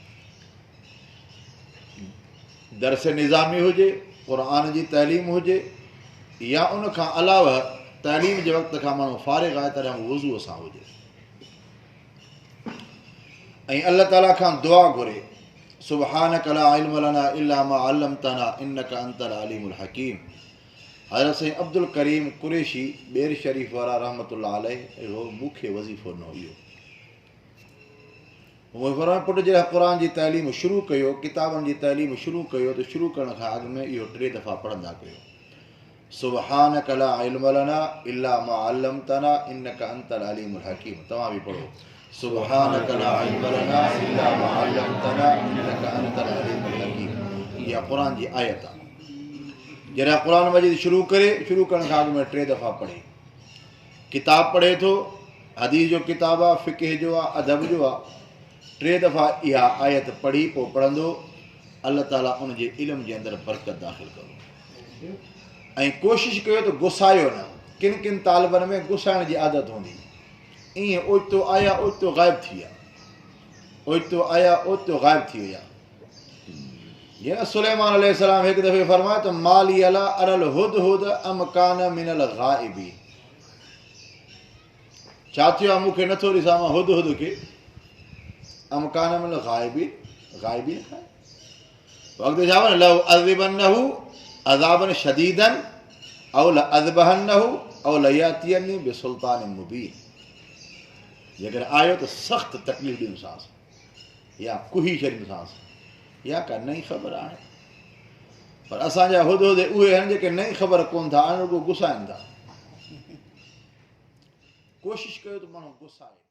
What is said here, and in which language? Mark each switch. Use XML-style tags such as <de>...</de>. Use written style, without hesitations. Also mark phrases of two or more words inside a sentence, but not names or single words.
<sd>दर्स निज़ामी हुजे, क़ुरान जी तइलीम हुजे, या उन खां अलावा तइलीम जे वक़्त खां माण्हू फ़ारिग़ आहे तॾहिं वुज़ूअ सां हुजे, ऐं अल्लाह ताला खां दुआ घुरे,</sd> <ar>سبحانك لا علم لنا إلا ما علمتنا إنك أنت العليم الحكيم.</ar> <sd>हज़रत साईं अब्दुल करीम कुरैशी बेर शरीफ़ वारा रहमतुल्लाह अलैह मूंखे वज़ीफ़ो न हुयो। उहे फरमाए पुट जॾहिं क़ुरान जी तइलीम शुरू कयो, किताबनि जी तइलीम शुरू कयो, त शुरू करण खां अॻु में इहो 3 दफ़ा पढ़ंदा कयो,</sd> <ar>سبحانك لا علم لنا إلا ما علمتنا إنك أنت العليم الحكيم.</ar> <sd>तव्हां बि पढ़ो,</sd> <ar>سبحانك لا علم لنا إلا ما علمتنا إنك أنت العليم الحكيم.</ar> <sd>इहा क़ुरान जी आयत आहे। जॾहिं क़ुरान मजीद शुरू करण खां अॻु में 3 दफ़ा पढ़े, किताब पढ़े थो, हदीस जो किताब आहे, फ़िक़ह जो आहे, अदब जो आहे, 3 दफ़ा इहा आयत पढ़ी पोइ पढ़ंदो, अल्लाह ताला उनजे इल्म जे अंदरि बरकत दाख़िल कंदो। ऐं कोशिशि कयो त गुसायो न। किन किन तालिबनि में गुसाइण जी आदत हूंदी, ईअं ओचितो आया ओचितो ग़ाइब थी विया, ओचितो आया ओचितो ग़ाइब थी विया। जीअं सुलेमान अलैहिस्सलाम हिकु दफ़े फरमायो त</sd> <ar>ما لي لا أرى الهدهد أم كان من الغائبين.</ar> <sd>छा थियो आहे, मूंखे नथो ॾिसां मां हुद हुद खे,</sd> <ar>أم كان من الغائبين,</ar> <sd>ग़ाइबी न खाए। वक़्तु छा</sd> <ar>لأعذبنه عذابا شديدا أو لأذبحنه أو ليأتيني بسلطان مبين.</ar> <sd>जेकर आयो त सख़्तु तकलीफ़ ॾींदोसांसि, या कुही छॾींदोसांसि, या का नई ख़बर आहे। पर असांजा हुद उहे आहिनि जेके नई ख़बर कोन था आणनि, रुॻो गुसाइनि था। कोशिशि कयो त माण्हू गुसाए।</sd>